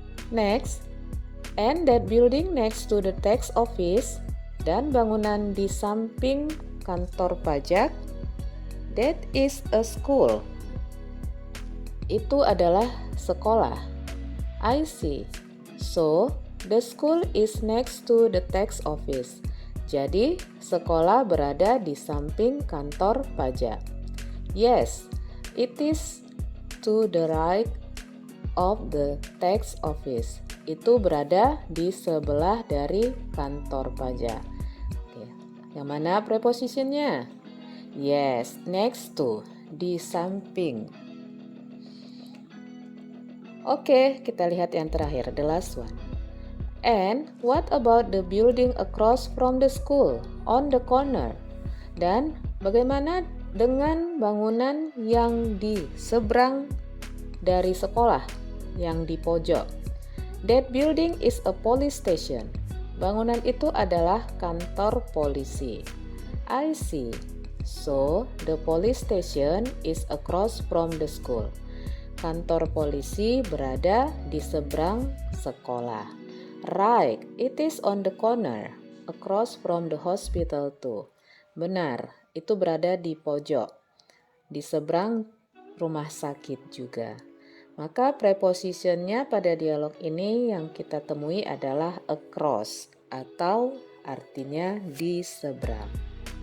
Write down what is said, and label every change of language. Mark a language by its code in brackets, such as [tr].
[en] Next, and that building next to the tax office, [id] dan bangunan di samping kantor pajak, [en] that is a school. [id] Itu adalah sekolah. [en] I see. So, the school is next to the tax office. [id] Jadi, sekolah berada di samping kantor pajak. [en] Yes, it is to the right of the tax office. [id] Itu berada di sebelah dari kantor pajak. Oke, yang mana prepositionnya? [en] Yes, next to, [id] di samping. Oke, kita lihat yang terakhir, [en] the last one. And what about the building across from the school, on the corner? [id] Dan bagaimana dengan bangunan yang di seberang dari sekolah, yang di pojok? [en] That building is a police station. [id] Bangunan itu adalah kantor polisi. [en] I see. So, the police station is across from the school. [id] Kantor polisi berada di seberang sekolah. [en] Right, it is on the corner, across from the hospital too. [id] Benar, itu berada di pojok, di seberang rumah sakit juga. Maka prepositionnya pada dialog ini yang kita temui adalah across, atau artinya di seberang.